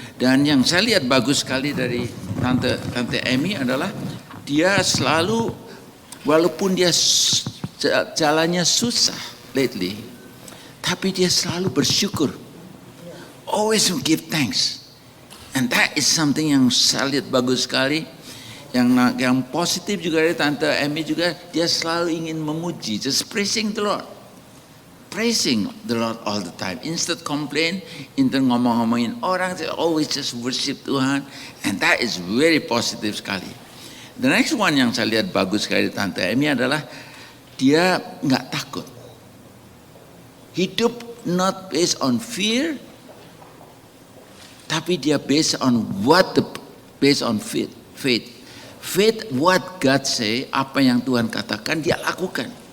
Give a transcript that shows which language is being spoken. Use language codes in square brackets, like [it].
[id] Dan yang saya lihat bagus sekali dari Tante Amy adalah dia selalu, walaupun dia jalannya susah lately, tapi dia selalu bersyukur. [en] always give thanks. And that is something [id] yang saya lihat bagus sekali. Yang positif juga dari Tante Amy juga, dia selalu ingin memuji, [en] just praising the Lord. Praising the Lord all the time. Instead complain, instead [id] ngomong-ngomongin orang, [en] they always just worship Tuhan. And that is very positive sekali. The next one [id] yang saya lihat bagus sekali dari Tante Amy adalah dia nggak takut. Hidup [en] not based on fear, [id] tapi dia [en] based on based on faith. Faith what God say, [id] apa yang Tuhan katakan dia lakukan.